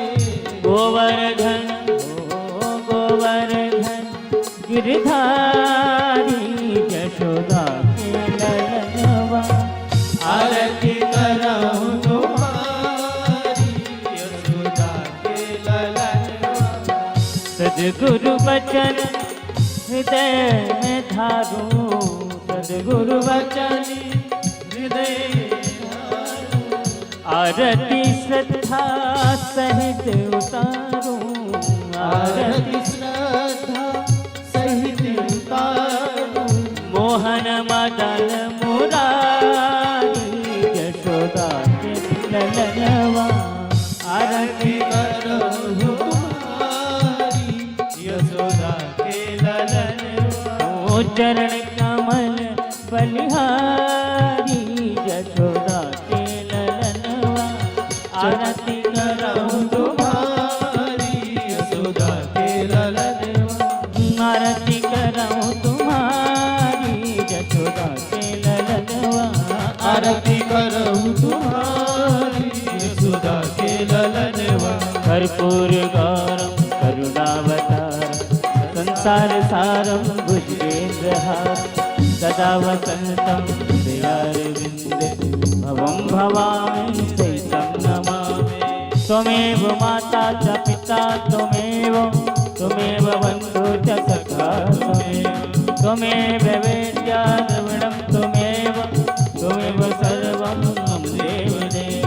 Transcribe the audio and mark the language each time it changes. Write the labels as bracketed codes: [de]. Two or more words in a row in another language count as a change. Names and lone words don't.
[hi] गोवर्धन ओ गोवर्धन गिरधारी यशोदा के ललनवा, आरती करऊं तुम्हारी यशोदा के ललनवा। सद्गुरु वचन हृदय में धारूं, सद्गुरु वचन हृदय धारूं। आरती श्रद्धा सहित उतारूं, आरती श्रद्धा सहित उतारूं। मोहन मदन मुरारी यशोदा के ललनवा, आरती करऊं तुम्हारी यशोदा के ललनवा। ओ चरण कमल बलिहारी यशोदा के ललनवा, आरती करऊं तुम्हारी यशोदा के ललनवा। आरती करऊं तुम्हारी यशोदा के ललनवा, आरती करऊं तुम्हारी यशोदा के ललनवा। [sa] कर्पूर गौरम करुणावतारम संसार सारम भुजगेन्द्रहारम, सदा वसन्तं हृदयारविन्दे भवं भवामि सहितं नमामि। त्वमेव माता च पिता त्वमेव बन्धु च सखा त्वमेव वेद्या द्रविणं त्वमेव सर्वं मम देवदेव।